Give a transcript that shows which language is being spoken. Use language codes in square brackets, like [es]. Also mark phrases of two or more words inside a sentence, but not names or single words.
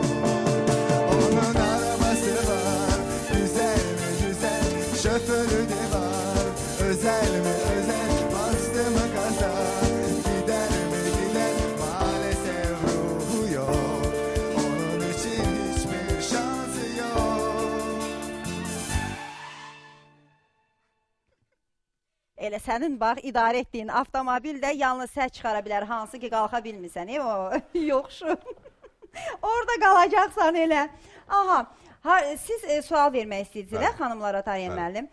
[tr] Onun arabası var, güzel mi güzel, şoförü de var. Özel mi özel, bastı mı gaza, gider mi gider, maalesef ruhu yok. Onun için hiçbir şansı yok. [az] Elə sənin bax, idarə etdiyin avtomobil də yalnız səs çıxara bilər, hansı ki, qalxa bilmirsən, yoxşu. Orada qalacaqsan elə. Aha, siz sual vermək istəyirsiniz, xanımlara Tariyə müəllim.